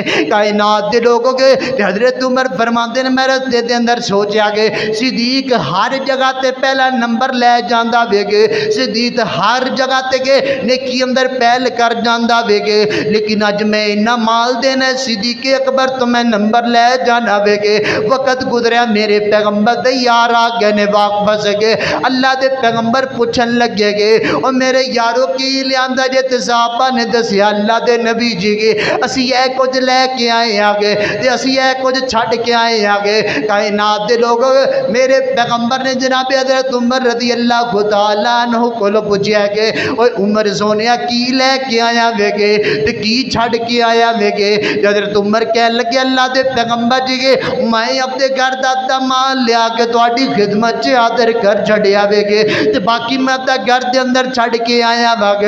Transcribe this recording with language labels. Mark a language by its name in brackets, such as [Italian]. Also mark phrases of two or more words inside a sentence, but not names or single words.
[Punjabi] کائنات کے لوگوں کے حضرت عمر فرماتے نے میں رستے کے اندر سوچا کہ صدیق ہر جگہ تے پہلا نمبر لے جاندا ویگے، صدیق ہر جگہ تے کے نیکی اندر پہل کر جاندا ویگے، لیکن اج میں اِنّا مال دینا صدیق اکبر تو میں نمبر لے جانا ویگے. وقت گزریا میرے پیغمبر دے یار آ گئے نے واپس گئے، اللہ دے پیغمبر پوچھن لگے گئے اور میرے یاروں کی لیاندا جے تے صحابہ نے دسیا اللہ دے نبی جی کے اسی اے کچھ لیکے آئے آگے تے اسی اے کچھ چھڈ کے آئے آگے. کائنات دے لوگ میرے پیغمبر نے جناب حضرت عمر [Arabic] رضي الله تعالى عنه [Punjabi] کول پوچھیا کہ اوئے عمر سونیا کی لیکے آیا ویگے تے کی چھڈ کے آیا ویگے. حضرت عمر کہ لگے اللہ دے پیغمبر جی کے میں اپنے گھر دا ادّھا مال لیا کے تہاڈی خدمت چ آدر کر چھڈیا ویگے تے باقی میں اپنا گھر کے اندر چھڈ کے آیا واگے.